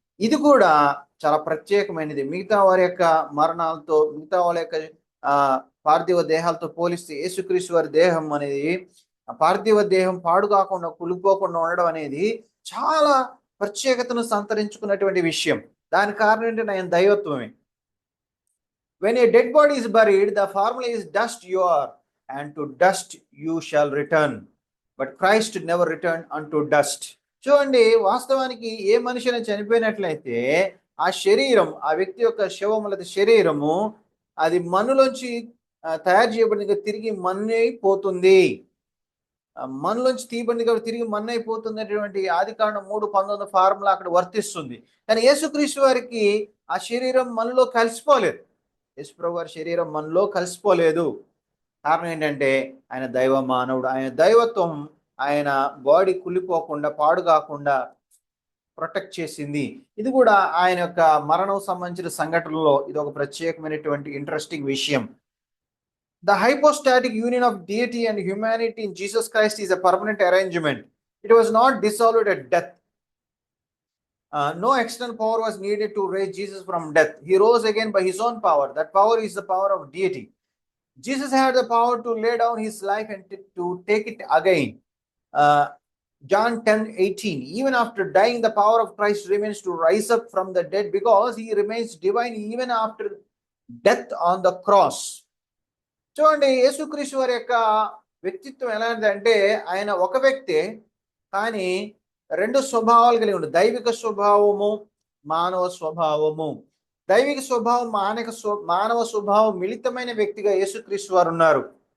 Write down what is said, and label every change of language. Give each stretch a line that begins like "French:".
Telugu: ఇది కూడా చాలా ప్రత్యేకమైనది. మిగతా వారి యొక్క మరణాలతో, మిగతా వాళ్ళ యొక్క పార్థివ దేహాలతో పోలిస్తే యేసుక్రీస్తు వారి దేహం అనేది, పార్థివ దేహం పాడు కాకుండా కులిపోకుండా ఉండడం అనేది చాలా ప్రత్యేకతను సంతరించుకున్నటువంటి విషయం. దాని కారణం ఏంటంటే ఆయన దైవత్వమే.
English: When a dead body is buried, the formula is dust you are, and to dust you shall return. But Christ never returned unto dust.
Telugu: చూడండి, వాస్తవానికి ఏ మనిషిని చనిపోయినట్లయితే ఆ శరీరం, ఆ వ్యక్తి యొక్క శరీరము అది మన్నులోంచి తయారు చేయబడింది తిరిగి మన్నైపోతుంది. మనలోంచి తీయబడింది కాబట్టి తిరిగి మన్నైపోతుంది అనేటువంటి ఆదికాండం 3:19 ఫార్ములా అక్కడ వర్తిస్తుంది. కానీ యేసుక్రీస్తు వారికి ఆ శరీరం మనలో కలిసిపోలేదు. యేసుప్రభు వారి శరీరం మనలో కలిసిపోలేదు. కారణం ఏంటంటే ఆయన దైవ మానవుడు. ఆయన దైవత్వం ఆయన బాడీ కుళ్ళిపోకుండా పాడు కాకుండా ప్రొటెక్ట్ చేసింది. ఇది కూడా ఆయన యొక్క మరణం సంబంధించిన సంఘటనలో ఇది ఒక ప్రత్యేకమైనటువంటి ఇంట్రెస్టింగ్ విషయం.
English: The hypostatic union of deity and humanity in Jesus Christ is a permanent arrangement. It was not dissolved at death. No external power was needed to raise Jesus from death. He rose again by his own power. That power is the power of deity. Jesus had the power to lay down his life and to take it again. John 10:18. Even after dying, the power of Christ remains to rise up from the dead because he remains divine even after death on the cross.
Telugu: చూడండి, యేసుక్రీస్తు వారి యొక్క వ్యక్తిత్వం ఎలాంటిదంటే ఆయన ఒక వ్యక్తే కానీ రెండు స్వభావాలు కలిగి ఉంది. దైవిక స్వభావము, మానవ స్వభావము. దైవిక స్వభావం, మానవ స్వభావం మిళితమైన వ్యక్తిగా యేసుక్రీస్తు వారు ఉన్నారు.